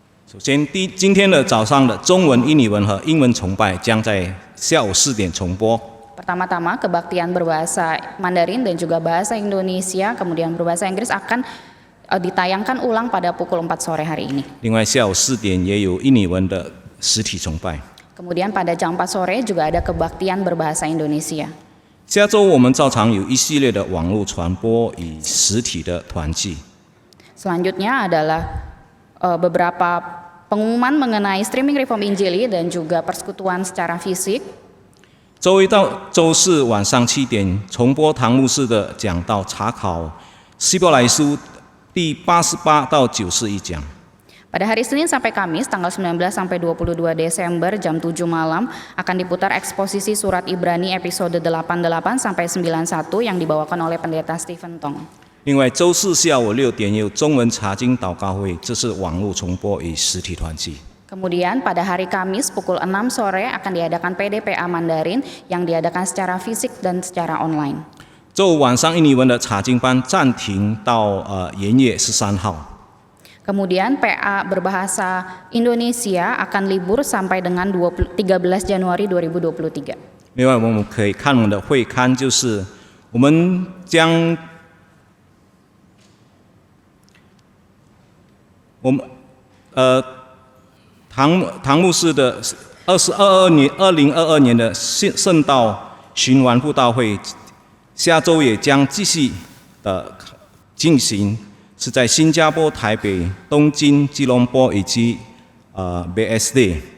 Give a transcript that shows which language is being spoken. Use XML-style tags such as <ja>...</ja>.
<zh>首先，今天的早上的中文、印尼文和英文崇拜将在下午4点重播。</zh> <id>Pertama-tama kebaktian berbahasa Mandarin dan juga bahasa Indonesia, kemudian berbahasa Inggris akan ditayangkan ulang pada pukul 4 sore hari ini.</id> <zh>另外，下午4点也有印尼文的实体崇拜。</zh> <id>Kemudian pada jam 4 sore juga ada kebaktian berbahasa Indonesia.</id> <zh>下周我们照常有一系列的网络传播与实体的团契。</zh> <id>Selanjutnya adalah beberapa pengumuman mengenai streaming Reform Injili dan juga persekutuan secara fisik.</id> <zh>周一到周四晚上7点重播唐牧师的讲道查考希伯来书第88到91讲。</zh> <id>Pada hari Senin sampai Kamis tanggal 19 sampai 22 Desember jam 7 malam akan diputar eksposisi surat Ibrani episode 88 sampai 91 yang dibawakan oleh pendeta Stephen Tong.</id> <zh>另外，周四下午6点有中文查经祷告会，这是网络重播与实体团契。</zh> <id>Kemudian pada hari Kamis pukul 6 sore akan diadakan PDPA Mandarin yang diadakan secara fisik dan secara online.</id> <zh>周五晚上印尼文的查经班暂停到元月13号。</zh> <id>Kemudian PA berbahasa Indonesia akan libur sampai dengan 13 Januari 2023.</id> <zh>另外，我们可以看我们的会刊，就是我们将唐牧师的2022年的圣道循环布道会，下周也将继续的进行，是在新加坡、台北、东京、吉隆坡以及BSD。</zh>